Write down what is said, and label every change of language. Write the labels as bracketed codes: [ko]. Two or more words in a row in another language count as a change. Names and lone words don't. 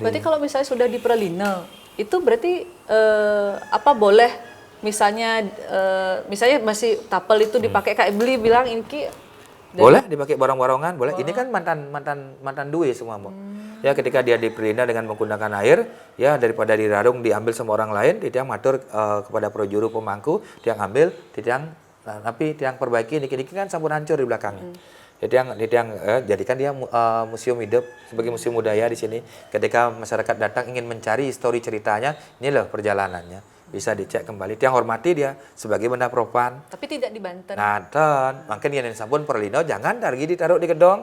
[id] Berarti kalau misalnya sudah di Perlina, itu berarti apa boleh misalnya masih tapel itu dipakai kayak beli bilang ini Boleh dipakai barong-barongan, boleh. Ini kan mantan duwe semua, Mbak. Ya, ketika dia dipelina dengan menggunakan air, ya daripada dirarung diambil sama orang lain, [ban] tiang matur [id] kepada projuru pemangku, tiang ambil, tapi tiang perbaiki, niki-niki kan [ban] sampun hancur [id] di belakangnya. Jadikan dia museum hidup sebagai museum budaya di sini. Ketika masyarakat datang ingin mencari histori ceritanya, ini loh perjalanannya. Bisa dicek kembali. Tiang hormati dia sebagai benda propan. Tapi tidak di Banten. Nah, makanya yang sampun Perlino jangan lagi ditaruh di gedong.